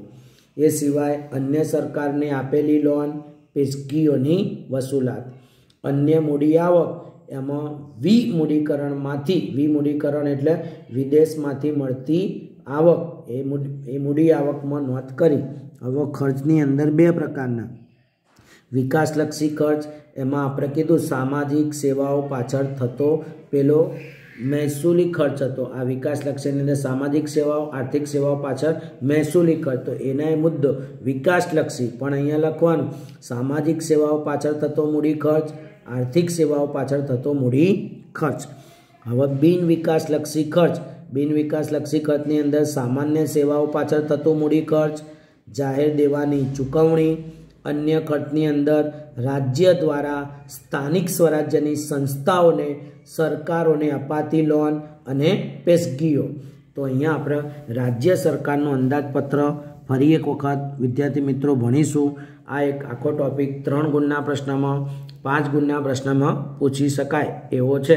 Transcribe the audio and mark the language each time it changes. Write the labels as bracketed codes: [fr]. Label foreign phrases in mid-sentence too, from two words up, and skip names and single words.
[gu] એ સિવાય અન્ય સરકાર ને આપેલી લોન, પેશગીઓની વસૂલાત। અન્ય મૂડી આવક એમાં વિમૂડીકરણમાંથી, વિમૂડીકરણ એટલે વિદેશમાંથી મળતી આવક, એ મૂડી આવકમાં નોંધ કરી। હવે ખર્ચની અંદર બે પ્રકારના, વિકાસલક્ષી ખર્ચ એમાં આપણે કીધું સામાજિક સેવાઓ પાછળ થતો પેલો મહેસૂલી ખર્ચ હતો। આ વિકાસલક્ષી અંદર સામાજિક સેવાઓ, આર્થિક સેવાઓ પાછળ મહેસૂલી ખર્ચ। તો એના મુદ્દો વિકાસલક્ષી, પણ અહીંયા લખવાનું સામાજિક સેવાઓ પાછળ થતો મૂડી ખર્ચ, આર્થિક સેવાઓ પાછળ થતો મૂડી ખર્ચ। હવે બિન વિકાસલક્ષી ખર્ચ। બિન વિકાસલક્ષી ખર્ચની અંદર સામાન્ય સેવાઓ પાછળ થતો મૂડી ખર્ચ, જાહેર દેવાની ચૂકવણી, અન્ય ખર્ચની અંદર રાજ્ય દ્વારા સ્થાનિક સ્વરાજ્યની સંસ્થાઓને સરકારોને અપાતી લોન અને પેશગીઓ। તો અહીંયા આપણે રાજ્ય સરકારનું અંદાજપત્ર ફરી એક વખત વિદ્યાર્થી મિત્રો ભણીશું। આ એક આખો ટોપિક 3 ગુણના પ્રશ્નમાં 5 ગુણના પ્રશ્નમાં પૂછી શકાય એવો છે।